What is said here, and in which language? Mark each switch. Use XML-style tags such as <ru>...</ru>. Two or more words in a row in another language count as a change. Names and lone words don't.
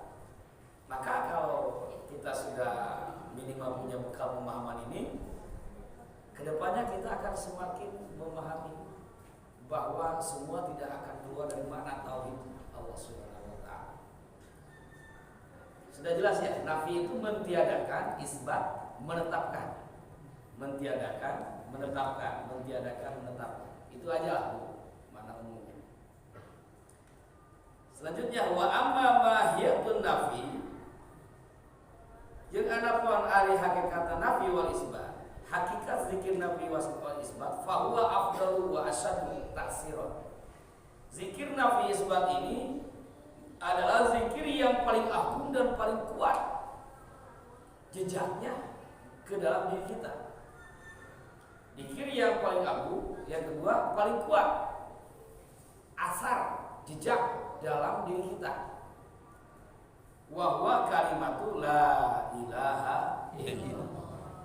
<id>Maka kalau kita sudah minimal punya bekal pemahaman ini, kedepannya kita akan semakin memahami bahwa semua tidak akan keluar dari makna tauhid</id> <ar>الله سبحانه وتعالى.</ar> <id>Sudah jelas ya, nafi itu mentiadakan, isbat menetapkan. Mentiadakan, menetapkan, mentiadakan, menetapkan. Itu aja lah makna umumnya.</id> <ar>Selanjutnya وأما ماهية النفي,</ar> <su>jeung anapun ari hakikat</su> <ar>النفي والإثبات.</ar> <id>Hakikat zikir</id> <ar>نفي والإثبات فهو أفضل وأشد تأثيرا.</ar> <id>Zikir</id> <ar>نفي إثبات</ar> <id>ini adalah zikir yang paling agung dan paling kuat jejaknya ke dalam diri kita. Zikir yang paling agung, yang kedua paling kuat asar jejak dalam diri kita.</id> <ar>وهو كلمة لا إله إلا الله.</ar>